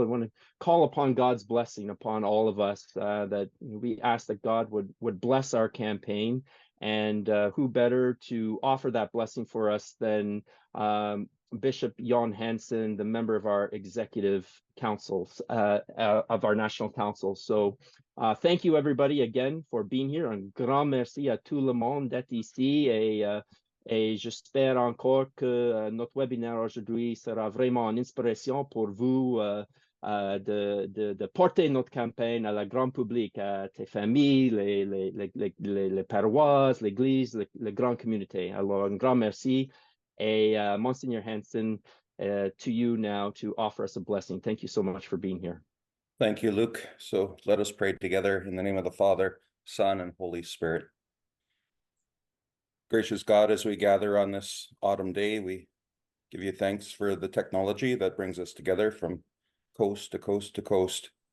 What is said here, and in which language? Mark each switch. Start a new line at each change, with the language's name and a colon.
English: I want to call upon God's blessing upon all of us, that we ask that God would bless our campaign. And who better to offer that blessing for us than Bishop Jan Hansen, the member of our executive council, of our national council. So thank you everybody again for being here.
French: Un grand merci à tout le monde d'être ici, et j'espère encore que notre webinaire aujourd'hui sera vraiment une inspiration pour vous, de porter notre campagne à la grand public, à tes familles, les paroisses, l'église, les grandes communautés. Alors, un grand merci. Et
English: Monsignor Hansen, to you now to offer us a blessing. Thank you so much for being here. Thank you, Luke. So let us pray together in the name of the Father, Son, and Holy Spirit. Gracious God, as we gather on this autumn day, we give you thanks for the technology that brings us together from coast to coast to coast.